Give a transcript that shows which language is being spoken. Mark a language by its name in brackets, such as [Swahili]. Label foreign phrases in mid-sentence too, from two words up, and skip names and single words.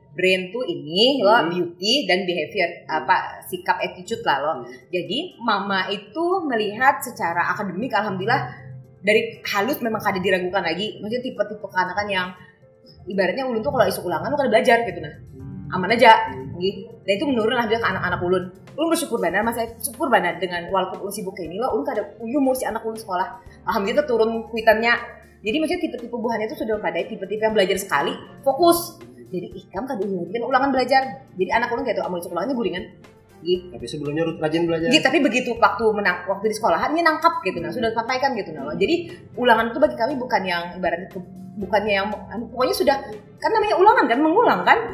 [Banjar] Brain tuh ini lo beauty dan behavior sikap attitude lah lo. Jadi mama itu melihat secara akademik alhamdulillah dari halus memang kada diragukan lagi. Maksudnya tipe-tipe kanakan yang ibaratnya ulun tuh kalau isu ulangan lu kada belajar gitu nah. Aman aja gitu. Dan itu menurun alhamdulillah ke anak-anak ulun. Ulun bersyukur banget, syukur banget dengan walaupun ulun sibuk kayak ini lo ulun kada umur si anak ulun sekolah. Alhamdulillah turun kuitannya. Jadi maksudnya tipe-tipe buahnya itu sudah pada tipe-tipe yang belajar sekali fokus. Jadi ikam kan ulangan belajar. Jadi anak ulun kayak tuh amun ulangannya guringan. Gitu. Tapi sebelumnya rajin belajar. Gitu, tapi begitu waktu di sekolahan ini nangkap gitu nah, sudah sampaikan gitu nah. Jadi ulangan itu bagi kami bukan yang ibaratnya bukannya yang pokoknya sudah kan namanya ulangan kan mengulang kan.